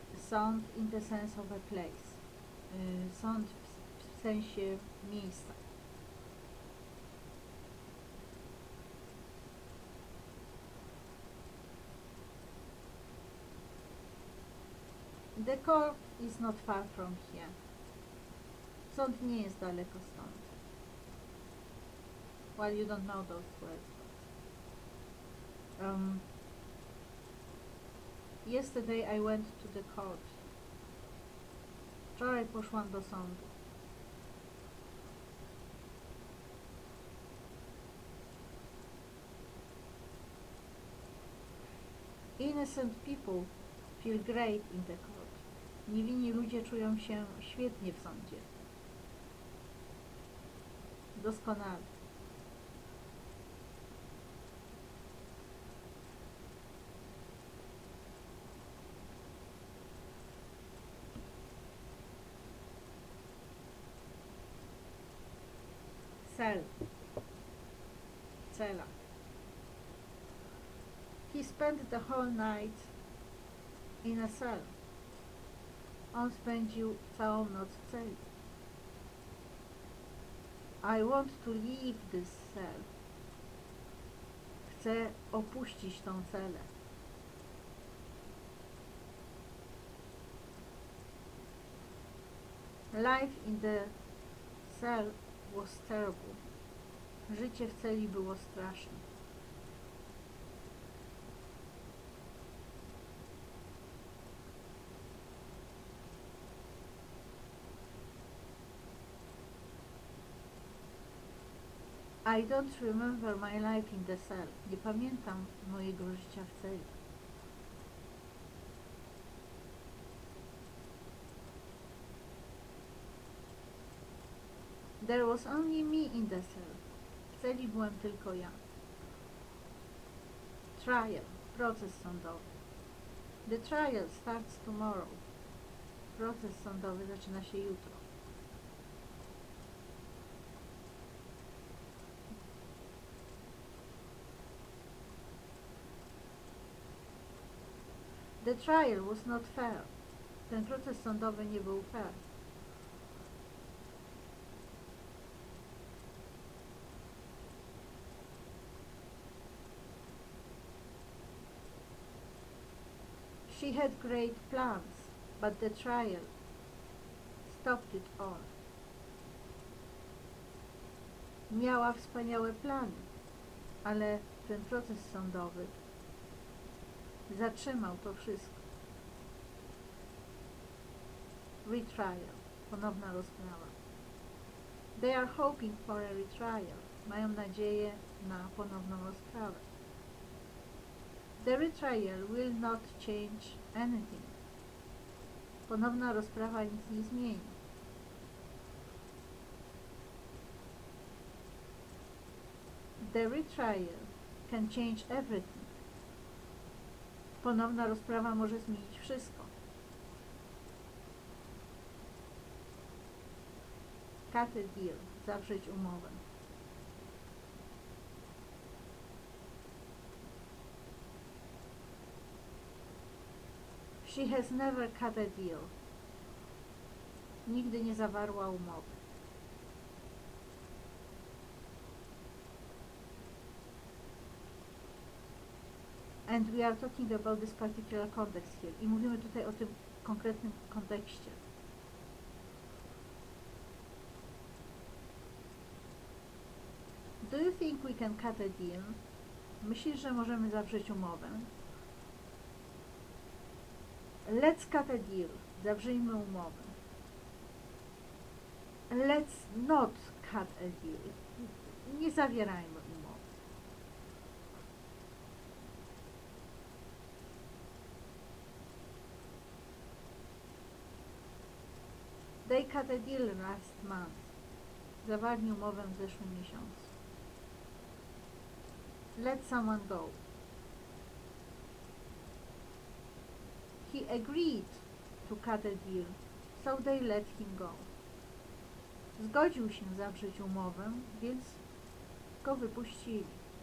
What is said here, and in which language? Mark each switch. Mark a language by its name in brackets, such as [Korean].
[English] Sąd in the sense of a place. [Polish] Sąd w sensie miejsca. [English] The court is not far from here. [Polish] Sąd nie jest daleko stąd. [English] Well, you don't know those words. Yesterday I went to the court. [Polish] Wczoraj poszłam do sądu. [English] Innocent people feel great in the court. [Polish] Niewinni ludzie czują się świetnie w sądzie. Doskonale. [English] Cell. Cela. He spent the whole night in a cell. [Polish] On spędził całą noc w celi. [English] I want to leave this cell. [Polish] Chcę opuścić tą celę. [English] Life in the cell was terrible. [Polish] Życie w celi było straszne. [English] I don't remember my life in the cell. [Polish] Nie pamiętam mojego życia w celi. [English] There was only me in the cell. [Polish] W celi byłem tylko ja. [English] Trial. Proces sądowy. The trial starts tomorrow. [Polish] Proces sądowy zaczyna się jutro. [English] The trial was not fair. [Polish] Ten proces sądowy nie był fair. [English] She had great plans, but the trial stopped it all. [Polish] Miała wspaniałe plany, ale ten proces sądowy zatrzymał to wszystko. Retrial. Ponowna rozprawa. [English] They are hoping for a retrial. [Polish] Mają nadzieję na ponowną rozprawę. [English] The retrial will not change anything. [Polish] Ponowna rozprawa nic nie zmieni. [English] The retrial can change everything. [Polish] Ponowna rozprawa może zmienić wszystko. [English] Cut a deal. Zawrzeć umowę. She has never cut a deal. [Polish] Nigdy nie zawarła umowy. [English] And we are talking about this particular context here. [Polish] I mówimy tutaj o tym konkretnym kontekście. [English] Do you think we can cut a deal? [Polish] Myślisz, że możemy zawrzeć umowę? [English] Let's cut a deal. [Polish] Zawrzyjmy umowę. [English] Let's not cut a deal. [Polish] Nie zawierajmy umowy. [English] They cut a deal last month. [Polish] Zawarli umowę w zeszłym miesiącu. [English] let someone go. He agreed to cut a deal, so they let him go. [Polish] Zgodził się zawrzeć umowę, więc go wypuścili.